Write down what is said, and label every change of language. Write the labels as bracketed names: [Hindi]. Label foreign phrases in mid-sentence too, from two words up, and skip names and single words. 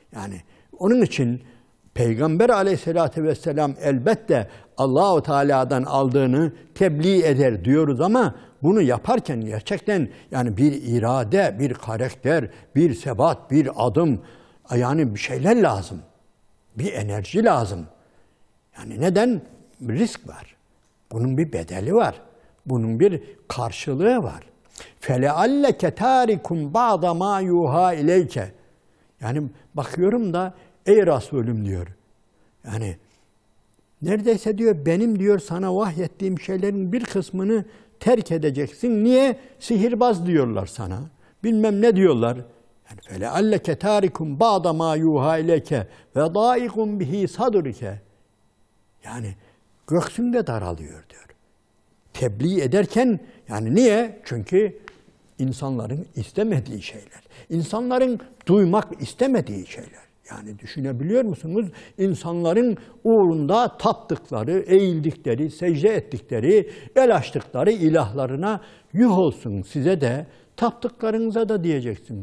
[Turkish] Yani onun için Peygamber [Arabic] عليه الصلاة والسلام [Turkish] elbette Allah-u Teala'dan aldığını tebliğ eder diyoruz ama bunu yaparken gerçekten yani bir irade, bir karakter, bir sebat, bir adım, yani bir şeyler lazım. Bir enerji lazım. Yani neden? Risk var. Bunun bir bedeli var. Bunun bir karşılığı var. [Arabic] فَلَعَلَّكَ تَارِكُمْ بَعْضَ مَا يُوهَا اِلَيْكَ. [Turkish] Yani bakıyorum da ey Resulüm diyor. Yani neredeyse diyor benim diyor sana vahyettiğim şeylerin bir kısmını terk edeceksin. Niye? Sihirbaz diyorlar sana. Bilmem ne diyorlar. Yani [Arabic] فَلَعَلَّكَ تَارِكُمْ بَعْضَ مَا يُوهَا اِلَيْكَ وَضَائِقٌ بِهِ صَدُرِكَ. [Turkish] Yani göksünde daralıyor diyor. Tebliğ ederken yani niye? Çünkü insanların istemediği şeyler. İnsanların duymak istemediği şeyler. Yani düşünebiliyor musunuz? İnsanların uğrunda taptıkları, eğildikleri, secde ettikleri, el açtıkları ilahlarına yuh olsun size de, taptıklarınıza da diyeceksin.